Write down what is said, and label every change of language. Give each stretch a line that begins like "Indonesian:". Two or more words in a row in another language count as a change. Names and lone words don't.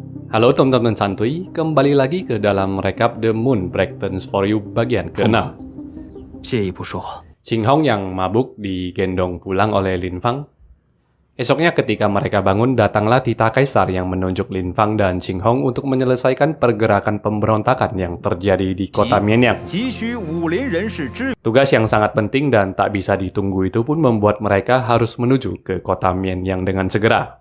Indonesian: Halo teman-teman santuy, kembali lagi ke dalam rekap The Moon Breakdance for You bagian ke-6.
Chinese: 借一步说话。
Indonesian: Ching Hong yang mabuk digendong pulang oleh Lin Fang. Esoknya ketika mereka bangun, datanglah Tita Kaisar yang menunjuk Lin Fang dan Ching Hong untuk menyelesaikan pergerakan pemberontakan yang terjadi di kota Mianyang. Tugas yang sangat penting dan tak bisa ditunggu itu pun membuat mereka harus menuju ke kota Mianyang dengan segera.